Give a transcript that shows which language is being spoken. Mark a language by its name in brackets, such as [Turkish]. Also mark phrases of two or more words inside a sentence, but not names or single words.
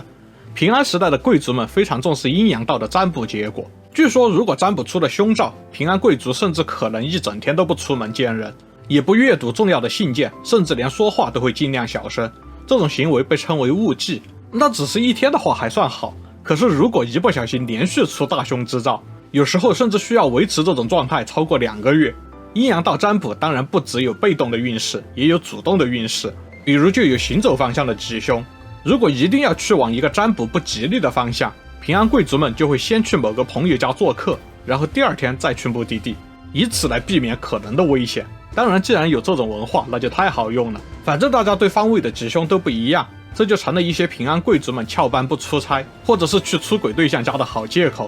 [Chinese] 平安時代的貴族們非常重視陰陽道的占卜結果，據說如果占卜出了凶兆，平安貴族甚至可能一整天都不出門見人，也不閱讀重要的信件，甚至連說話都會盡量小聲。這種行為被稱為誤忌。那只是1天的話還算好，可是如果一不小心連續出大凶之兆，有時候甚至需要維持這種狀態超過2個月。陰陽道占卜當然不只有被動的運勢，也有主動的運勢，比如就有行走方向的吉凶。如果一定要去往一個占卜不吉利的方向，平安貴族們就會先去某個朋友家做客，然後第2天再去目的地，以此來避免可能的危險。當然既然有這種文化，那就太好用了，反正大家对方位的吉凶都不一樣，這就成了一些平安貴族们翹班不出差，或者是去出軌對象家的好借口。